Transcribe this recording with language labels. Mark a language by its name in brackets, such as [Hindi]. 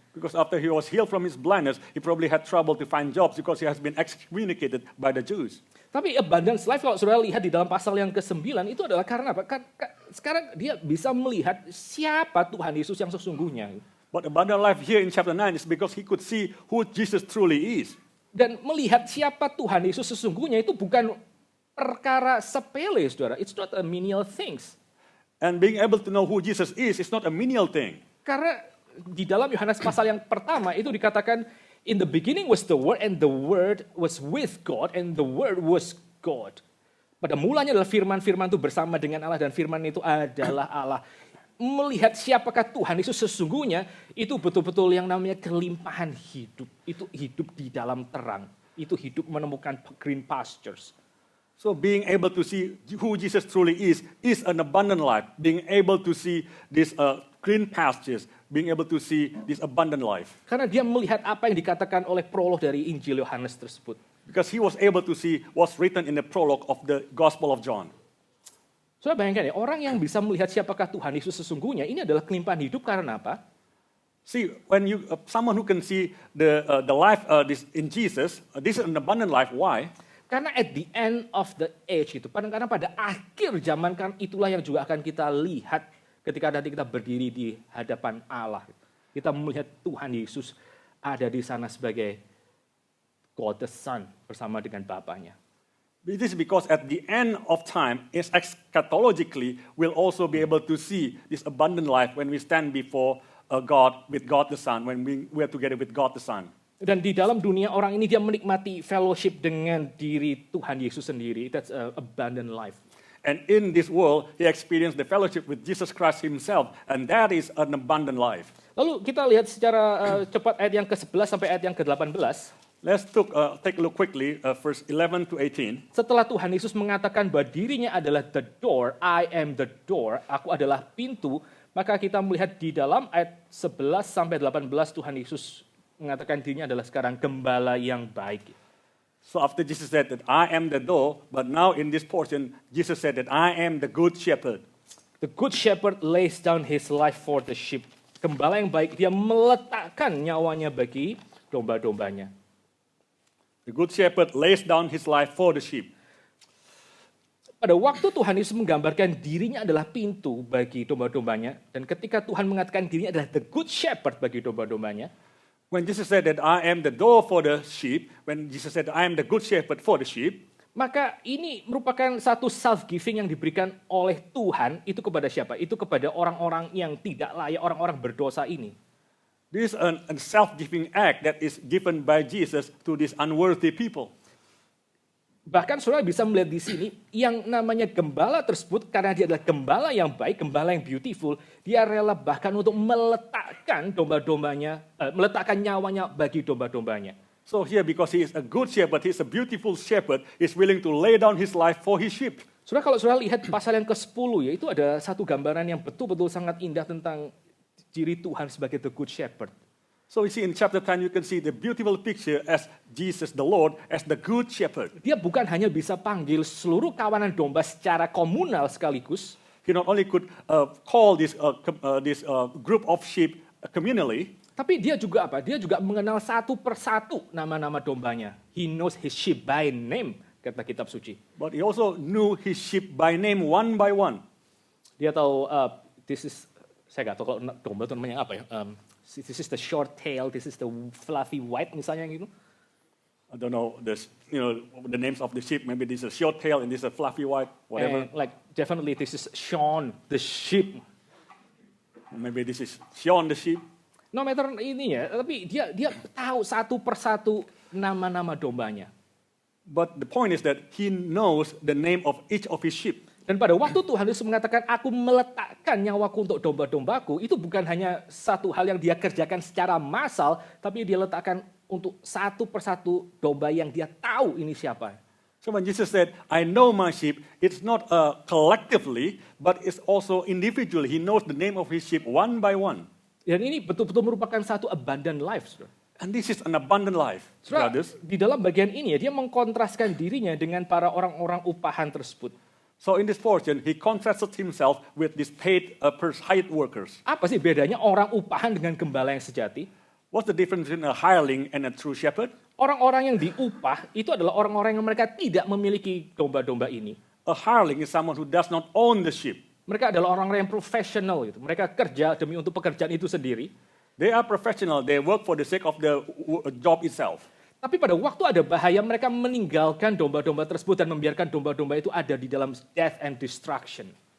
[English] Because after he was healed from his blindness, he probably had trouble to find jobs because he has been excommunicated by the Jews. [Indonesian] Tapi abundance life kalau saudara lihat di dalam pasal yang ke-9 itu adalah karena apa? Sekarang dia bisa melihat siapa Tuhan Yesus yang sesungguhnya. [English] But abundant life here in chapter 9 is because he could see who Jesus truly is. [Indonesian] Dan melihat siapa Tuhan Yesus sesungguhnya itu bukan perkara sepele, saudara. [English] It's not a menial things. And being able to know who Jesus is not a menial thing. [Indonesian] Karena di dalam Yohanes pasal yang pertama itu dikatakan, [English] in the beginning was the Word, and the Word was with God, and the Word was God. [Indonesian] Pada mulanya adalah firman-firman itu bersama dengan Allah, dan firman itu adalah Allah. Melihat siapakah Tuhan Yesus sesungguhnya, itu betul-betul yang namanya kelimpahan hidup. Itu hidup di dalam terang. Itu hidup menemukan green pastures. [English] So being able to see who Jesus truly is an abundant life. Being able to see these green pastures, being able to see this abundant life. [Indonesian] Karena dia melihat apa yang dikatakan oleh prolog dari Injil Yohanes tersebut. [English] Because he was able to see what's written in the prologue of the Gospel of John. [Indonesian] Saudara bayangkan ya, orang yang bisa melihat siapakah Tuhan Yesus sesungguhnya, ini adalah kelimpahan hidup karena apa? [English] See, when you someone who can see the life this in Jesus, this is an abundant life. Why? [Indonesian] Karena [English] at the end of the age [Indonesian] itu, kadang-kadang pada akhir zaman kan itulah yang juga akan kita lihat ketika nanti kita berdiri di hadapan Allah. Kita melihat Tuhan Yesus ada di sana sebagai God the Son bersama dengan Bapaknya. [English] This is because at the end of time, eschatologically, we'll also be able to see this abundant life when we stand before God with God the Son, when we are together with God the Son. [Indonesian] Dan di dalam dunia orang ini dia menikmati fellowship dengan diri Tuhan Yesus sendiri. [English] That's an abundant life. And in this world, he experienced the fellowship with Jesus Christ himself, and that is an abundant life. [Indonesian] Lalu kita lihat secara cepat ayat yang ke-11 sampai ayat yang ke-18. [English] Let's take a look quickly, verse 11 to 18. [Indonesian] Setelah Tuhan Yesus mengatakan bahwa dirinya adalah [English] the door, I am the door, [Indonesian] aku adalah pintu, maka kita melihat di dalam ayat 11 sampai 18 Tuhan Yesus mengatakan dirinya adalah sekarang gembala yang baik. [English] So after Jesus said that I am the door, but now in this portion, Jesus said that I am the good shepherd. The good shepherd lays down his life for the sheep. [Indonesian] Gembala yang baik, dia meletakkan nyawanya bagi domba-dombanya. [English] The good shepherd lays down his life for the sheep. [Indonesian] Pada waktu Tuhan Yesus menggambarkan dirinya adalah pintu bagi domba-dombanya, dan ketika Tuhan mengatakan dirinya adalah the good shepherd bagi domba-dombanya, [English] when Jesus said that I am the door for the sheep, when Jesus said I am the good shepherd for the sheep, [Indonesian] maka ini merupakan satu self-giving yang diberikan oleh Tuhan itu kepada siapa? Itu kepada orang-orang yang tidak layak, orang-orang berdosa ini. [English] This is a self-giving act that is given by Jesus to these unworthy people. [Indonesian] Bahkan saudara bisa melihat di sini, yang namanya gembala tersebut, karena dia adalah gembala yang baik, gembala yang beautiful, dia rela bahkan untuk meletakkan domba-dombanya, meletakkan nyawanya bagi domba-dombanya. [English] So here, because he is a good shepherd, he is a beautiful shepherd, he is willing to lay down his life for his sheep. [Indonesian] Saudara, kalau saudara lihat pasal yang ke-10, yaitu ada satu gambaran yang betul-betul sangat indah tentang ciri Tuhan sebagai the good shepherd. [English] So you see in chapter 10, you can see the beautiful picture as Jesus the Lord, as the good shepherd. [Indonesian] Dia bukan hanya bisa panggil seluruh kawanan domba secara komunal sekaligus, [English] He not only could call this group of sheep communally, [Indonesian] tapi dia juga apa? Dia juga mengenal satu persatu nama-nama dombanya. [English] He knows his sheep by name, [Indonesian] kata kitab suci. [English] but he also knew his sheep by name one by one. [Indonesian] Dia tahu saya nggak tahu kalau domba itu namanya apa ya. [English] This is the short tail, this is the fluffy white [Indonesian] misalnya gitu. [English] I don't know the names of the sheep. Maybe this is a short tail and this is a fluffy white, whatever. And definitely this is Sean the sheep. Maybe this is Sean the sheep. No matter [Indonesian] ini ya, tapi dia tahu satu persatu nama-nama dombanya. [English] But the point is that he knows the name of each of his sheep. [Indonesian] Dan pada waktu Tuhan Yesus mengatakan, aku meletakkan nyawaku untuk domba-dombaku, itu bukan hanya satu hal yang dia kerjakan secara massal, tapi dia letakkan untuk satu persatu domba yang dia tahu ini siapa. [English] So when Jesus said, I know my sheep, it's not collectively, but it's also individually. He knows the name of his sheep one by one. [Indonesian] Dan ini betul-betul merupakan satu abundant life, saudara. [English] And this is an abundant life, [Indonesian] Saudara, [English] brothers. [Indonesian] di dalam bagian ini ya, dia mengkontraskan dirinya dengan para orang-orang upahan tersebut. [English] So in this portion, he contrasted himself with these paid hired workers. [Indonesian] Apa sih bedanya orang upahan dengan gembala yang sejati? [English] What's the difference between a hireling and a true shepherd? [Indonesian] Orang-orang yang diupah itu adalah orang-orang yang mereka tidak memiliki domba-domba ini. [English] A hireling is someone who does not own the sheep. [Indonesian] Mereka adalah orang-orang yang profesional gitu. Mereka kerja demi untuk pekerjaan itu sendiri. [English] They are professional. They work for the sake of the job itself. [Indonesian] Tapi pada waktu ada bahaya, mereka meninggalkan domba-domba tersebut dan membiarkan domba-domba itu ada di dalam [English] death and destruction.